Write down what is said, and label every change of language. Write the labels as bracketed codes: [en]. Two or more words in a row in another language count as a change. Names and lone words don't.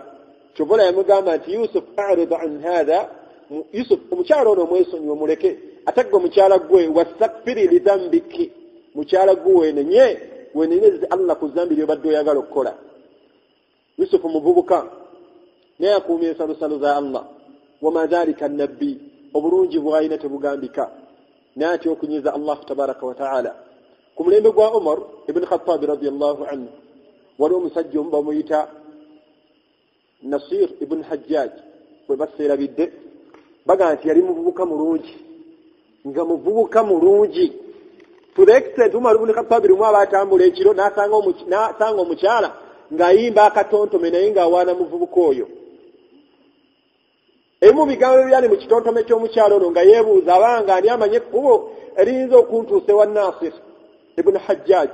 [lg] Kyovola yamugamba nti [ar] يوسف أعرض عن هذا [lg] Yusuf omukyala ono omwesonyiwe muleke ate gwe mukyala gwe [ar] واستغفري لذنبك [lg] mukyala gwe wenenye Allah ku zambi ly'obadde oyagala okukola. Yusuf muvubuka naye akuumye ensalosalo za Allah [ar] وما ذلك [lg] nabbi obulungi bw'alina tebugambika n'atya okunyiza Allah [ar] تبارك وتعالى. [lg] Ku mulembe gwa Umar ibn Khattab [ar] رضي الله عنه [lg] waliwo omusajja omu bamuyita Nasir ibn Hajjaj bwe baseerabidde baga nti yali muvubuka mulungi nga muvubuka mulungi [en] to the extent [lg] Umar ibn Khattab lumu abatambula ekiro n'asanga omukyala ng'ayimba akatontome naye ng'awaana muvubuka oyo. Ebimu bigambo byali mu kitontome ky'omukyala ono nga yeebuuza abanga ani amanye ekkubo eriyinza okuntuusa ewa Nasir ibn Hajjaj.